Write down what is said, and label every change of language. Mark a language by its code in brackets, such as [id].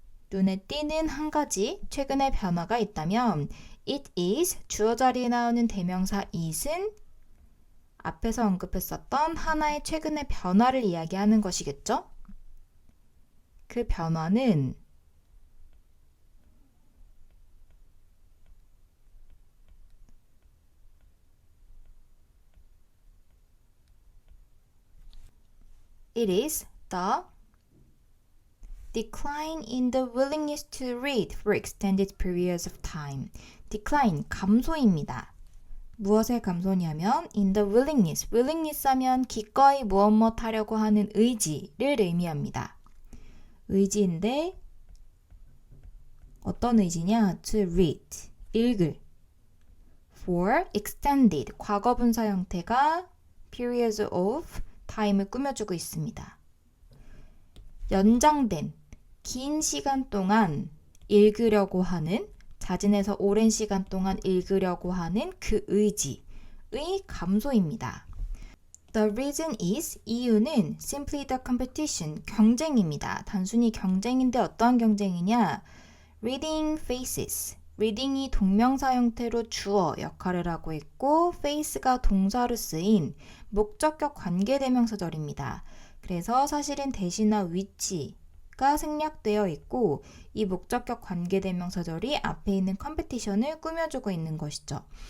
[ko] 눈에 띄는 한 가지 최근의 변화가 있다면 [en] it is, [ko] 주어 자리에 나오는 대명사 it은 앞에서 언급했었던 하나의 최근의 변화를 이야기하는 것이겠죠? 그 변화는 [en] it is the decline in the willingness to read for extended periods of time. [ko] decline, 감소입니다. 무엇의 감소냐면 in the willingness, willingness 하면 기꺼이 무엇 하려고 하는 의지를 의미합니다. 의지인데 어떤 의지냐? [en] to read, [ko] 읽을. [en] for extended, [ko] 과거분사 형태가 [en] periods of time [ko] 을 꾸며주고 있습니다. 연장된, 긴 시간 동안 읽으려고 하는, 자진해서 오랜 시간 동안 읽으려고 하는 그 의지의 감소입니다. [en] The reason is, [ko] 이유는 [en] simply the competition, [ko] 경쟁입니다. 단순히 경쟁인데 어떠한 경쟁이냐? [en] reading faces, [ko] reading이 동명사 형태로 주어 역할을 하고 있고 face가 동사로 쓰인 목적격 관계대명사절입니다. 그래서 사실은 대시나 위치가 생략되어 있고 이 목적격 관계대명사절이 앞에 있는 컴페티션을 꾸며주고 있는 것이죠.